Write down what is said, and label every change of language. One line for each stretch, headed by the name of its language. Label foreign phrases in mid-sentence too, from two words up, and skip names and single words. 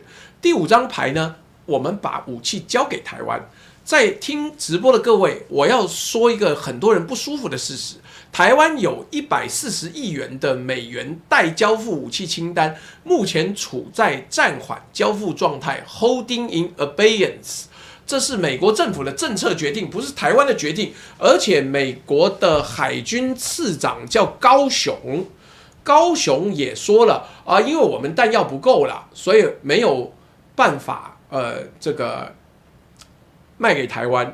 Chinese: 第5張牌呢，我們把武器交給台灣。在聽直播的各位，我要說一個很多人不舒服的事實：台灣有140億元的美元待交付武器清單，目前處在暫緩交付狀態
English: （holding in abeyance）。
Chinese: 這是美國政府的政策決定，不是台灣的決定。而且美國的海軍次長叫高雄，高雄也說了啊，因為我們彈藥不夠了，所以沒有辦法這個賣給台灣。